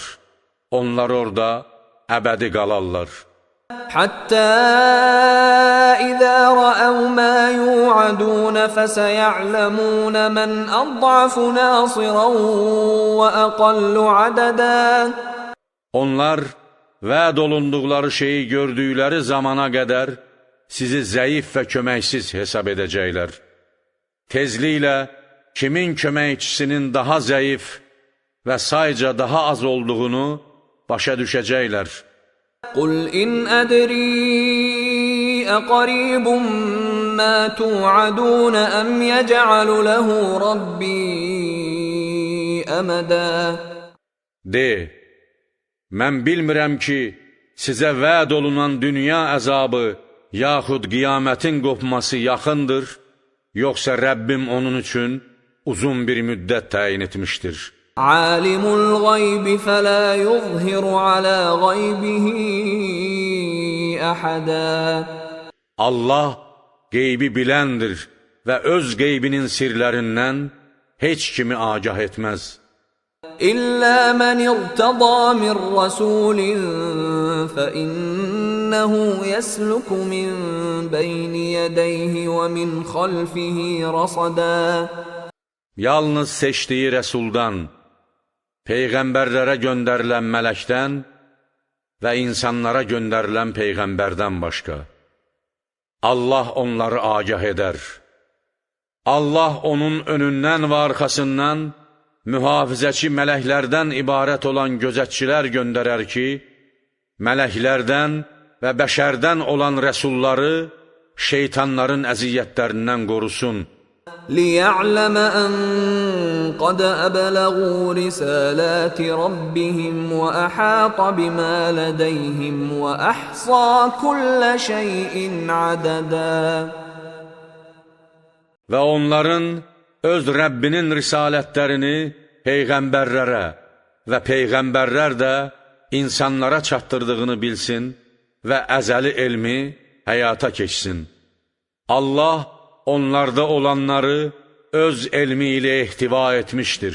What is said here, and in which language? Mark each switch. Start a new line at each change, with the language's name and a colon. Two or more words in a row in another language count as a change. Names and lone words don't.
Azerbaijani: Onlar orada əbədi qalarlar.
Arabic: حتى إذا رأوا ما يوعدون فسيعلمون من أضعف ناصرا وأقل عددا.
Azerbaijani: Onlar vəd olunduqları şeyi gördükləri zamana qədər sizi zəif və köməksiz hesab edəcəklər. Tezliklə kimin köməkçisinin daha zəif və sayca daha az olduğunu başa düşəcəklər.
Arabic: قل إن أدري أقريب ما توعدون أم يجعل له ربي أمدا.
Azerbaijani: De, mən bilmirəm ki, sizə vəd olunan dünya əzabı yaxud qiyamətin qopması yaxındır, yoxsa Rəbbim onun üçün uzun bir müddət təyin etmişdir.
Arabic: عالم الغيب فلا يظهر على غيبه أحدا.
Azerbaijani: Allah qeybi biləndir və öz qeybinin sirlərindən heç kimi agah etməz.
Arabic: إلا من ارتضى من رسول فإنه يسلك من بين يديه ومن خلفه رصدا.
Azerbaijani: Yalnız seçdiyi rəsuldan, peyğəmbərlərə göndərilən mələkdən və insanlara göndərilən peyğəmbərdən başqa. Allah onları agah edər. Allah onun önündən və arxasından mühafizəçi mələklərdən ibarət olan gözətçilər göndərər ki, mələklərdən və bəşərdən olan rəsulları şeytanların əziyyətlərindən qorusun.
Arabic: ليعلم أن قد أبلغوا رسالات ربهم وأحاط بما لديهم وأحصى كل شيء عددا.
Azerbaijani: Və onların öz Rəbbinin risalətlərini peyğəmbərlərə və peyğəmbərlər də insanlara çatdırdığını bilsin və əzəli elmi həyata keçsin. Allah onlarda olanları öz elmi ilə ehtiva etmişdir.